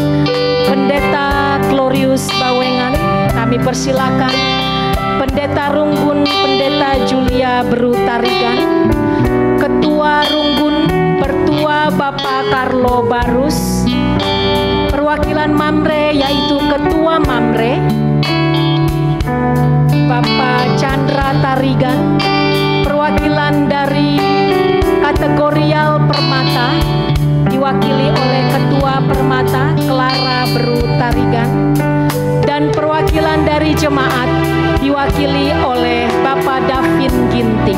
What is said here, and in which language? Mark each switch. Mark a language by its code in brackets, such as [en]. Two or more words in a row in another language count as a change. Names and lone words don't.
[id] Pendeta Glorius Bawengan kami persilakan, Pendeta Runggun, Pendeta Julia Beru Tarigan, Ketua Runggun Pertua Bapak Carlo Barus, perwakilan Mamre yaitu Ketua Mamre Bapak Chandra Tarigan, perwakilan dari kategorial Permata diwakili oleh Ketua Permata Clara Beru Tarigan, dan perwakilan dari jemaat diwakili oleh Bapak Davin Ginting.